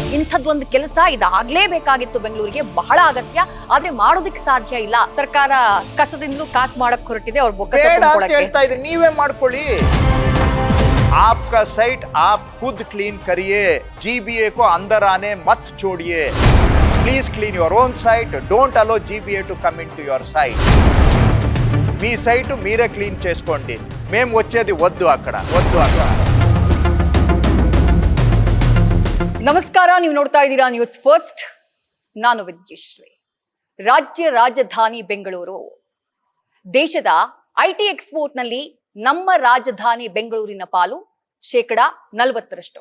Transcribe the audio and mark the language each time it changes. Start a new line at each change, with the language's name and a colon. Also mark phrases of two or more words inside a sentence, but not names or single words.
Kannada: ಇಂಥದ್ದೊಂದು ಕೆಲಸ ಇದಾಗ್ಲೇಬೇಕಾಗಿತ್ತು, ಬೆಂಗಳೂರಿಗೆ ಬಹಳ ಅಗತ್ಯ, ಆದ್ರೆ ಮಾಡೋದಕ್ಕೆ ಸಾಧ್ಯ ಇಲ್ಲ. ಸರ್ಕಾರ ಕಸದಿಂದಲೂ ಕಾಸು ಮಾಡಕ್ ಹೊರಟಿದೆ, ಅವ್ರ ಬೊಕ್ಕಸ ತುಂಬ್ಕೊಳಕ್ಕೆ. ಹೇಳ್ತಾ ಇದ್ದೀನಿ, ನೀವೇ ಮಾಡ್ಕೊಳ್ಳಿ.
Hindi: आपका साइट आप खुद क्लीन करिए, GBA को अंदर आने मत छोड़िए.
English: Please clean your own site. Don't allow GBA to come into your site.
Telugu: మీ సైట్ మీరే క్లీన్ చేసుకోండి, మేము వచ్చేది వద్దు అక్కడ.
Kannada: ನಮಸ್ಕಾರ, ನೀವು ನೋಡ್ತಾ ಇದ್ದೀರಾ ನ್ಯೂಸ್ ಫಸ್ಟ್. ನಾನು ವಿದ್ಯಶ್ರೀ. ರಾಜ್ಯ ರಾಜಧಾನಿ ಬೆಂಗಳೂರು. ದೇಶದ
English: IT export
Kannada: ನಲ್ಲಿ ನಮ್ಮ ರಾಜಧಾನಿ ಬೆಂಗಳೂರಿನ ಪಾಲು 40%.